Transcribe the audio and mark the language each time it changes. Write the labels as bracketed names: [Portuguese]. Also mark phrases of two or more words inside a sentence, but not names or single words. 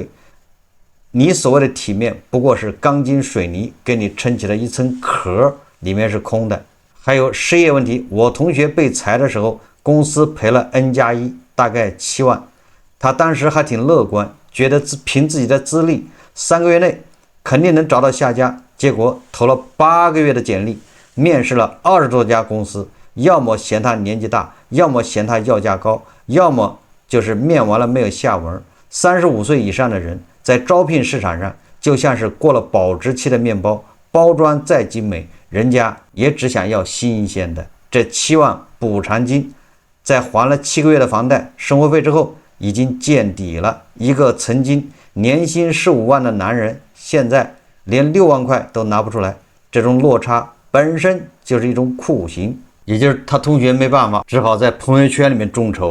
[Chinese] 你所謂的體面不過是鋼筋水泥給你撐起了一層殼，裡面是空的。還有失業問題，我同學被裁的時候，公司賠了 N+1，大概7萬。他當時還挺樂觀，覺得憑自己的資歷3個月內肯定能找到下家。結果投了8個月的簡歷，面試了20多家公司，要麼嫌他年紀大，要麼嫌他要價高，要麼就是面完了沒有下文。35歲以上的人在招聘市場上就像是过了保质期的面包，包装再精美，人家也只想要新鲜的。这7 萬補償金在還了7個月的房貸、生活費之後已經見底了。一個曾經年薪15萬的男人，現在連6萬塊都拿不出來，這種落差本身就是一種酷刑。也就是他同學沒辦法，只好在朋友圈裡面眾籌。